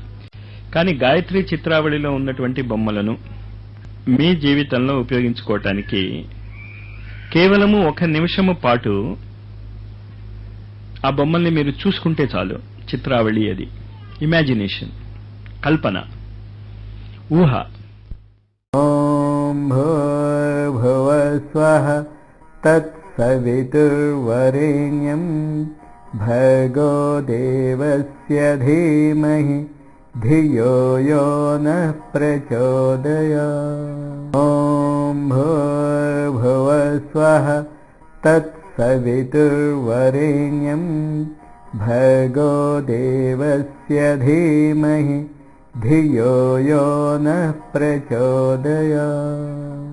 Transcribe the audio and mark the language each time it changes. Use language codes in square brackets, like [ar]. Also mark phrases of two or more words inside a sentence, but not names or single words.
[te] కానీ గాయత్రి చిత్రావళిలో ఉన్నటువంటి బొమ్మలను మీ జీవితంలో ఉపయోగించుకోవటానికి కేవలము 1 నిమిషము పాటు ఆ బొమ్మల్ని మీరు చూసుకుంటే చాలు. చిత్రావళి అది ఇమాజినేషన్, కల్పన, ఊహ. [sa] ओं भूर्भुवस्वः तत्सवितुर्वरेण्यं भर्गो देवस्य धीमहि धियो यो नः प्रचोदयात्. ओं भूर्भुवस्वः तत्सवितुर्वरेण्यं भर्गो देवस्य धीमहि धियो यो नः प्रचोदयात्.